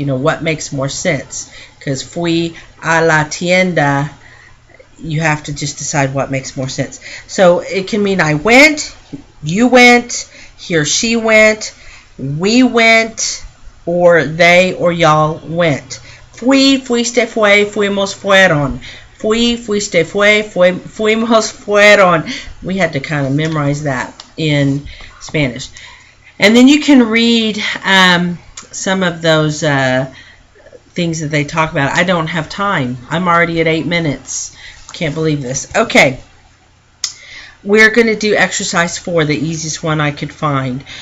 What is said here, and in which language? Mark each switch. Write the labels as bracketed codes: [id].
[en] You know, what makes more sense? Because [es] fui a la tienda, [en] you have to just decide what makes more sense. So it can mean I went, you went, he or she went, we went, or they or y'all went. [es] Fui, fuiste, fue, fuimos, fueron. Fui, fuiste, fue, fuimos, fueron. [en] We had to kind of memorize that in Spanish. And then you can read some of those things that they talk about. I don't have time. I'm already at 8 minutes. Can't believe this. Okay. We're going to do exercise 4, the easiest one I could find.